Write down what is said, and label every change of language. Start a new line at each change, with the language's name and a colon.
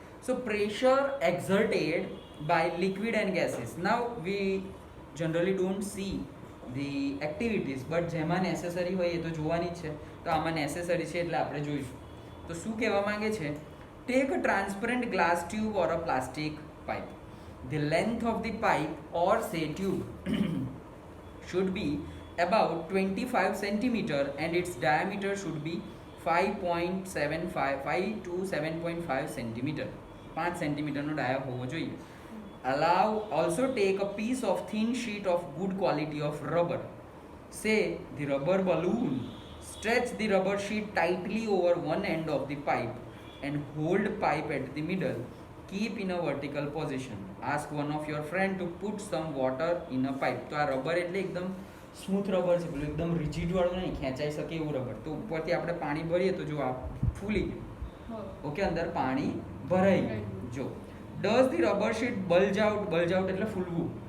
English: So pressure exerted by liquid and gases. Now we generally don't see the activities, but
Gujarati: જેમાં necessary હોય એ તો જોવાની જ છે. તો આમાં નેસેસરી છે એટલે આપણે જોઈશું. તો શું કહેવા માંગે છે?
English: Take a transparent glass tube or a plastic pipe. The length of the pipe or say tube should be about 25 centimeter and its diameter should be 5.75 to 7.5 centimeter. 5
Gujarati: સેન્ટીમીટરનો ડાયા હોવો જોઈએ.
English: Allow also take a piece of thin sheet of good quality of rubber, say the rubber balloon. Stretch the rubber sheet tightly over one end of the pipe and hold pipe at the middle. Keep in a vertical position. Ask one of your friend to put some water in a pipe.
Gujarati: તો આ rubber એટલે એકદમ smooth rubber છે, પેલું એકદમ rigid વાળું નહીં, ખેંચાઈ શકે એવું રબર. તો ઉપરથી આપણે પાણી ભરીએ તો જો આ ફૂલી ગયું. ઓકે, અંદર પાણી ભરાઈ ગયું.
English: જો does the rubber sheet bulge out
Gujarati: એટલે ફૂલવું.